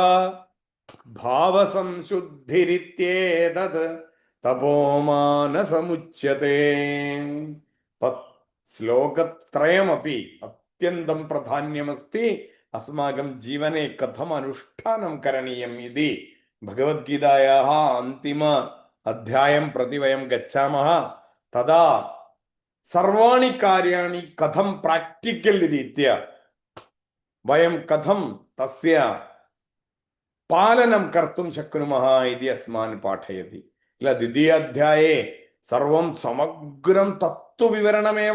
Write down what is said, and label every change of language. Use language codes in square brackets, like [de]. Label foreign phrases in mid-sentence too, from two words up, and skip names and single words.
[sa] ഭാവസംശുദ്ധിരിത്യേതത് തപോമാനസമുച്യത്തെ ശ്ലോകത്രയമപി അത്യന്തം പ്രാധാന്യമസ്തി അസ്മാകം ജീവനെ കഥം അനുഷ്ഠാനം കരണീയം ഇതി ഭഗവത്ഗീതായാः अन्तिम अध्यायं प्रति वयं गच्छामः तदा सर्वाणि कार्याणि कथं प्राक्टिकल रीत्या वयं कथं तस्य पालनं कर्तुं शक्नुमः इति अस्मान् पाठयति किल द्वितीयाध्याये सर्वं समग्रं तत्त्वविवरणमेव